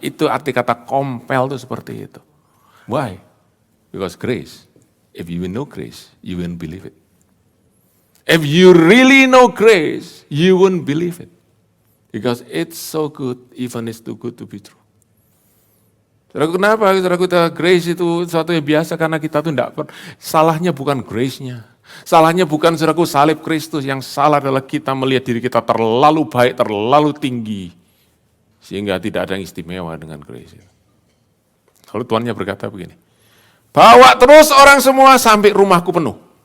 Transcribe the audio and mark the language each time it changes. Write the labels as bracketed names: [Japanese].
[Indonesian] Itu arti kata compel itu seperti itu. [English] Why? Because grace. If you know grace, you won't believe it. If you really know grace, you won't believe it. Because it's so good, even it's too good to be true. [Indonesian] Saudaraku, kenapa? Saudaraku, grace itu sesuatu yang biasa karena kita tuh enggak, salahnya bukan grace-nya. Salahnya bukan saudaraku salib Kristus, yang salah adalah kita melihat diri kita terlalu baik, terlalu tinggi. Sehingga tidak ada yang istimewa dengan grace. Lalu Tuhannya berkata begini, bawa terus orang semua sampai rumahku penuh.